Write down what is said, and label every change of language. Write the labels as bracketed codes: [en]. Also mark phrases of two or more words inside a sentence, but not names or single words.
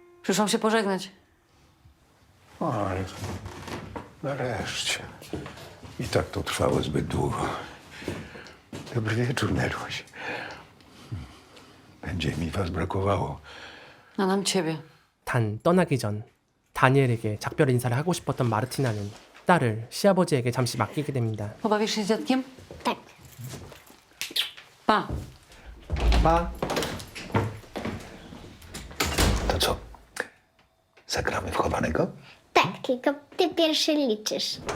[pl] Przyszłam się pożegnać. O, ale nareszcie. I tak to trwało zbyt długo. Dobry wieczór, Neluś. Będzie mi was brakowało. A nam ciebie. [ko] 단 떠나기 전 다니엘에게 작별 인사를 하고 싶었던 마르티나는 딸을 시아버지에게 잠시 맡기게 됩니다. [pl] Pobawisz się z dziadkiem? Tak. Pa. To co? Zagramy w chowanego? Tak, tylko ty pierwszy liczysz.